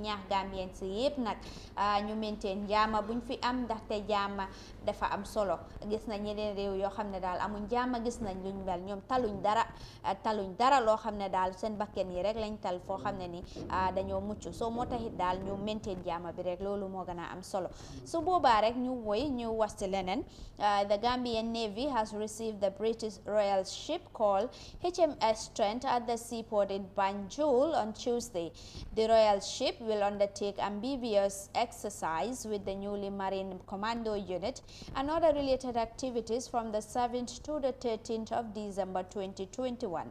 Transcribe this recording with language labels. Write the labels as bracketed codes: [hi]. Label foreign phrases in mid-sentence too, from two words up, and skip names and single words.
[wo] ñaax Gambien si yëpp nag ñu maintain jàmm buñ fi am ndaxte jàmm dafa am solo gis nañ ñeneen réew yoo xam ne daal amuñ jàmm gis nañ luñ mel ñoom taluñ dara loo xam ne daal seen bakken yi rek lañ tal foo xam ne ni dañoo mucc soo moo taxit daal ñu maintain jàmm bi rek loolu moo gën a am solo su boobaa rek ñu wasti leneen [en] the Gambian Navy has received the British Royal ship called HMS Trent at the seaport in Banjul on Tuesday. The Royal ship will undertake amphibious exercise with the newly Marine Commando Unit and other related activities from the 7th to the 13th of December 2021.